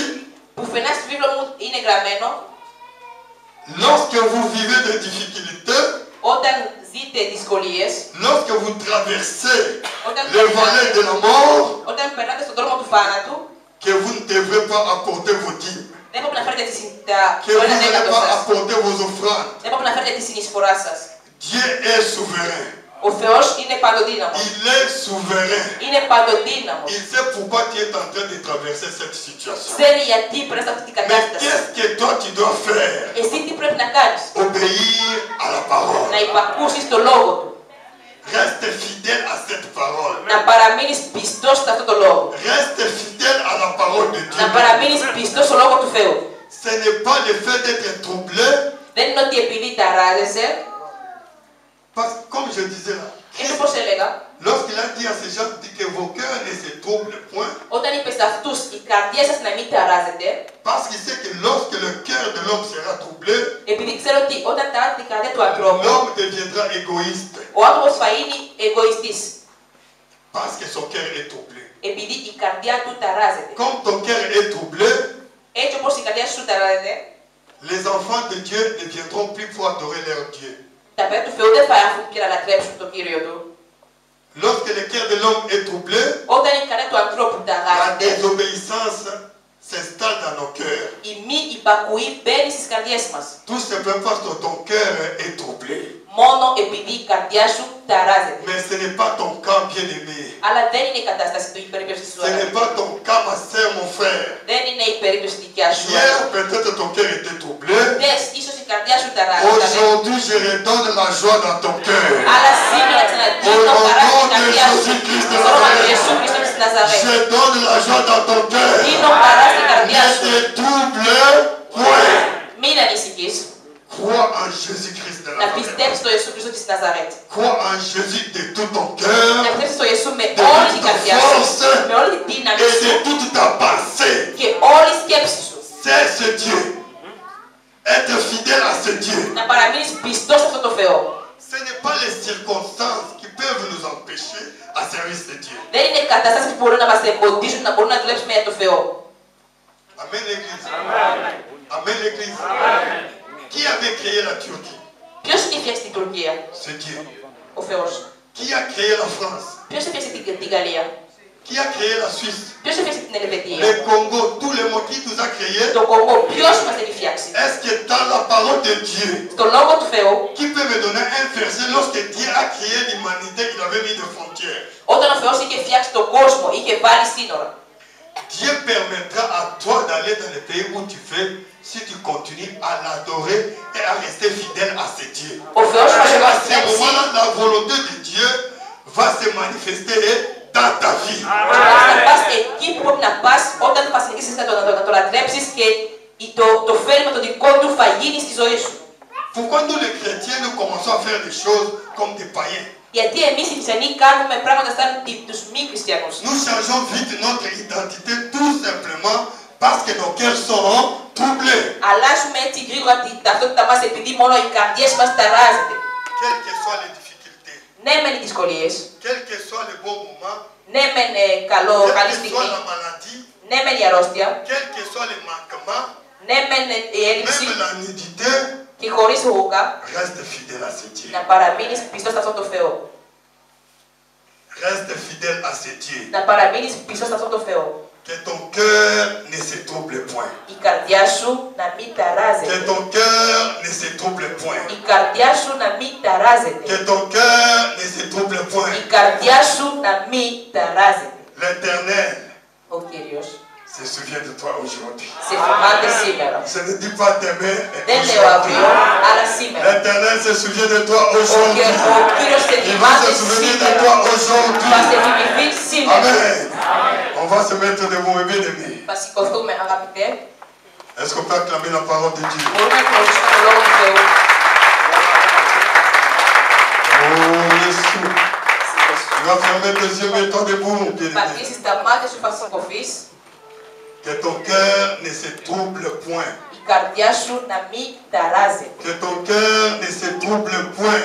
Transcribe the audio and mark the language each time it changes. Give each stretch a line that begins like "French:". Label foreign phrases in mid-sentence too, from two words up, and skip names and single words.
Greek: Πουθενά στη βίβλο μου είναι γραμμένο,
French: lorsque vous vivez des difficultés,
Greek: όταν ζείτε δυσκολίες,
French: lorsque vous traversez
Greek: όταν
French: les vallées de la mort,
Greek: όταν περνάτε στον δρόμο του θάνατου,
French: que vous ne devrez pas apporter vos dîmes,
Greek: δεν πρέπει να φέρετε
French: que
Greek: το
French: vous 1/10 n'allez pas
Greek: σας.
French: apporter vos offrandes.
Greek: Δεν πρέπει να φέρετε τη συνεισφορά σας.
French: Dieu est souverain.
Greek: Ο Θεός είναι παντοδύναμος.
French: Il est souverain.
Greek: Είναι παντοδύναμος.
French: Il sait pourquoi tu es en train de traverser cette situation.
Greek: Ξέρει γιατί πρέπει να αυτή την
French: Mais
Greek: κατάσταση.
French: qu'est-ce que toi tu dois faire?
Greek: Εσύ τι πρέπει να κάνεις?
French: Obéir à la parole.
Greek: Να υπακούσεις το λόγο του.
French: Reste fidèle à cette parole.
Greek: Να παραμείνεις πιστός σε αυτό το λόγο.
French: Reste fidèle à la parole de
Greek: Να
French: Dieu.
Greek: παραμείνεις πιστός στο λόγο του Θεού.
French: Ce n'est pas le fait d'être troublé,
Greek: Δεν είναι ότι επειδή ταράζεσαι,
French: parce que comme je disais là,
Greek: είναι όπως έλεγα,
French: lorsqu'il a dit à ces gens, dit que vos cœurs ne se troublent point,
Greek: όταν είπε σε αυτούς η καρδιά σας να μην ταράζεται,
French: parce qu'il sait que lorsque le cœur de l'homme sera troublé,
Greek: επειδή ξέρω ότι όταν ταράζεται η καρδιά του ανθρώπου,
French: l'homme deviendra égoïste,
Greek: ο άνθρωπος θα είναι εγωιστής.
French: parce que son cœur est troublé.
Greek: Επειδή η καρδιά του ταράζεται.
French: Comme ton cœur est troublé,
Greek: Έτσι όπως η καρδιά σου ταράζεται,
French: les enfants de Dieu ne viendront plus pour adorer leur Dieu.
Greek: τα παιδιά του Θεού δεν θα έρθουν και να λατρέψουν τον Κύριο του.
French: Lorsque le cœur de l'homme est troublé,
Greek: Όταν η καρδιά του ανθρώπου
French: la
Greek: ταράζεται,
French: désobéissance s'installe dans nos cœurs.
Greek: η μη υπακουή μπαίνει στις καρδιές μας.
French: Tout simplement parce que ton cœur est troublé.
Greek: Μόνο επειδή η καρδιά σου ταράζεται.
French: Mais ce n'est pas ton cas, bien-aimé.
Greek: Αλλά δεν είναι η κατάσταση του, η περίπτωση του
French: Ce n'est pas ton cas, ma sœur, mon frère.
Greek: Δεν είναι η περίπτωση δικιά σου.
French: Hier, peut-être ton cœur était troublé.
Greek: Χθες ίσως η καρδιά σου ταράζεται.
French: Aujourd'hui, je redonne la joie dans ton cœur.
Greek: Αλλά σήμερα ξαναδίνω χαρά στην καρδιά σου. Στο όνομα του Ιησού Χριστού της Ναζαρέτ.
French: Je donne la joie dans ton cœur.
Greek: Δίνω χαρά στην καρδιά
French: Ne
Greek: σου.
French: te trouble point.
Greek: Μην ανησυχείς.
French: Crois en Jésus-Christ de
Greek: Να
French: Nazareth.
Greek: πιστέψεις στο Ιησού Χριστού της Ναζαρέτ.
French: Crois en Jésus de tout ton cœur
Greek: Να πιστέψεις στο Ιησού με
French: de
Greek: όλη
French: toute
Greek: την
French: ta
Greek: καρδιά σου.
French: force
Greek: Με όλη την δύναμη
French: et
Greek: σου.
French: de toute ta pensée.
Greek: Και όλη η σκέψη σου.
French: C'est ce Dieu. Être fidèle à ce Dieu.
Greek: Να παραμείνεις πιστός σε αυτό το Θεό.
French: Ce n'est pas les circonstances qui peuvent nous empêcher à servir ce Dieu.
Greek: Δεν είναι καταστάσεις που μπορούν να μας εμποδίσουν να μπορούμε να δουλέψουμε για τον Θεό.
French: Amen l'église. Amen l'église. Qui avait créé la Turquie?
Greek: Ποιος είχε φτιάξει την Τουρκία?
French: C'est Dieu.
Greek: Ο Θεός.
French: Qui a créé la France?
Greek: Ποιος έφτιαξε την Γαλλία?
French: Qui a créé la Suisse?
Greek: Ποιος έφτιαξε την Ελβετία?
French: Le Congo, tous les mots qui nous a créés.
Greek: Το Κονγκό, ποιος μας έχει φτιάξει?
French: Est-ce que dans la parole de Dieu,
Greek: Στο λόγο του Θεού,
French: qui peut me donner un verset lorsque Dieu a créé l'humanité, il avait mis des frontières?
Greek: όταν ο Θεός είχε φτιάξει τον κόσμο, είχε βάλει σύνορα.
French: Dieu permettra à toi d'aller dans le pays où tu fais si tu continues à l'adorer et à rester fidèle à ce Dieu.
Greek: Ο Θεός μας
French: Et à ce
Greek: έχει
French: moment-là, la volonté de Dieu va se manifester dans ta vie.
Greek: να πας εκεί που πρέπει να πας, όταν θα συνεχίσεις να το λατρέψεις και το φέρει το δικό του θα γίνει στη ζωή σου.
French: Pourquoi nous les chrétiens nous commençons à faire des choses comme des païens?
Greek: Γιατί εμείς οι χριστιανοί κάνουμε πράγματα σαν τους μη χριστιανούς.
French: Nous changeons vite notre identité tout simplement parce que nos cœurs sont troublés.
Greek: Αλλάζουμε έτσι γρήγορα την ταυτότητά μας επειδή μόνο οι καρδιές μας ταράζεται.
French: Quelles que soient les difficultés,
Greek: Ναι, μεν οι δυσκολίες.
French: quels que soient les bons moments,
Greek: Ναι, μεν καλή
French: quelle que
Greek: στιγμή.
French: soit la maladie,
Greek: Ναι, μεν η αρρώστια.
French: quels que soient les manquements,
Greek: Ναι, μεν η έλλειψη.
French: même la nudité,
Greek: Και χωρίς ρούχα
French: reste fidèle à ce Dieu.
Greek: να παραμείνεις πιστός σε αυτόν τον Θεό.
French: Reste fidèle à ce Dieu.
Greek: Να παραμείνεις πιστός σε αυτόν τον Θεό.
French: Que ton cœur ne se trouble point.
Greek: Η καρδιά σου να μην
French: Que
Greek: ταράζεται.
French: ton cœur ne se trouble point.
Greek: Η καρδιά σου να μην ταράζεται.
French: Que ton cœur ne se trouble point.
Greek: Η καρδιά σου να μην ταράζεται.
French: L'Éternel
Greek: Ο Κύριος
French: se souvient de toi aujourd'hui.
Greek: σε θυμάται σήμερα.
French: Je ne dis pas demain,
Greek: Δεν λέω αύριο,
French: aujourd'hui.
Greek: αλλά σήμερα.
French: L'Éternel se souvient de toi
Greek: Ο
French: aujourd'hui.
Greek: Κύριος σε
French: Il va
Greek: θυμάται
French: se souvenir de
Greek: σήμερα.
French: toi
Greek: Θα σε
French: aujourd'hui.
Greek: θυμηθεί σήμερα.
French: Amen. On va se mettre debout, mes bien-aimés.
Greek: Θα σηκωθούμε, αγαπητέ.
French: Est-ce qu'on peut acclamer la parole de Dieu?
Greek: Μπορούμε να γνωρίσουμε τον Λόγο του Θεού.
French: Oh, Jésus. Tu vas fermer tes yeux, mets-toi debout, bien-aimé.
Greek: Πατήσεις τα μάτια σου, θα σηκωθείς.
French: Que ton cœur ne se trouble point.
Greek: Η καρδιά σου να μην ταράζεται.
French: Que ton cœur ne se trouble point,